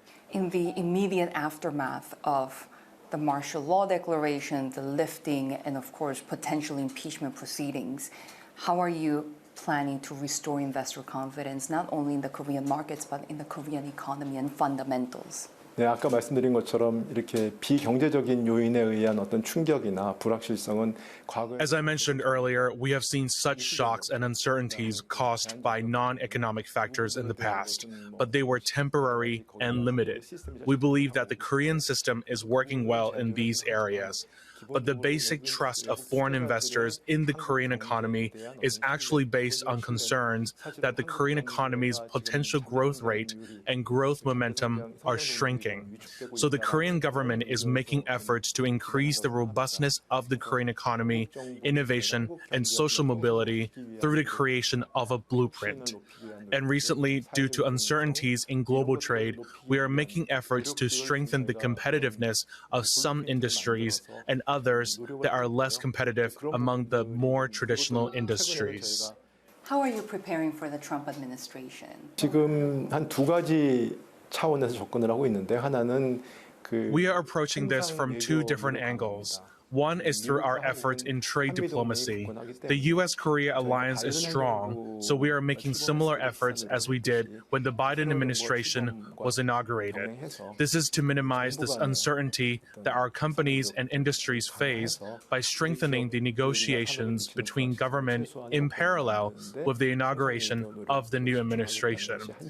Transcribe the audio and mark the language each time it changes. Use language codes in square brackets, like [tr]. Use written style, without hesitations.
[en] In the immediate aftermath of the martial law declaration, the lifting, and of course potential impeachment proceedings, how are you planning to restore investor confidence, not only in the Korean markets, but in the Korean economy and fundamentals? [ko] 네, 아까 말씀드린 것처럼 이렇게 비경제적인 요인에 의한 어떤 충격이나 불확실성은 과거에 [en] As I mentioned earlier, we have seen such shocks and uncertainties caused by non-economic factors in the past, but they were temporary and limited. We believe that the Korean system is working well in these areas. but the basic trust of foreign investors in the Korean economy is actually based on concerns that the Korean economy's potential growth rate and growth momentum are shrinking. So the Korean government is making efforts to increase the robustness of the Korean economy, innovation, and social mobility through the creation of a blueprint. And recently, due to uncertainties in global trade, we are making efforts to strengthen the competitiveness of some industries and others that are less competitive among the more traditional industries. How are you preparing for the Trump administration? [ko] 지금 한 두 가지 차원에서 접근을 하고 있는데 하나는 [en] We are approaching this from two different angles. One is through our efforts in trade diplomacy. The U.S.-Korea alliance is strong, so we are making similar efforts as we did when the Biden administration was inaugurated. This is to minimize this uncertainty that our companies and industries face by strengthening the negotiations between government in parallel with the inauguration of the new administration.